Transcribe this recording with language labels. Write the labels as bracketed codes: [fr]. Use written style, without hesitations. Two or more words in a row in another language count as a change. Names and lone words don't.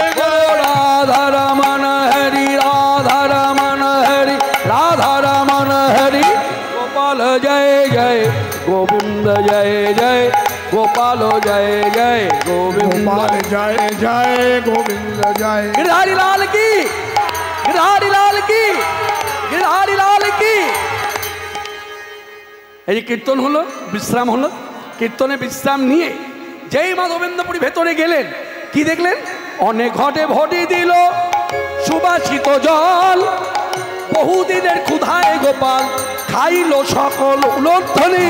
[bn] বলো রাধা রমন হরি রাধা রমন হরি রাধা রমন হরি গোপাল জয় জয় গোবিন্দ জয় জয় গোপাল জয় জয় গোবিন্দ গোপাল জয় জয় গোবিন্দ জয় [hi] गिरधारी लाल की गिरधारी लाल की गिरधारी लाल की। [bn] এই যে কীর্তন হলো, বিশ্রাম হলো, কীর্তনে বিশ্রাম নিয়ে যেই মাধবেন্দ্রপুরী ভেতরে গেলেন, কি দেখলেন? অনেক ঘটে ভটি দিল সুবাসিত জল, বহুদিনের ক্ষুধায় গোপাল খাইল সকল উলধ্বনি।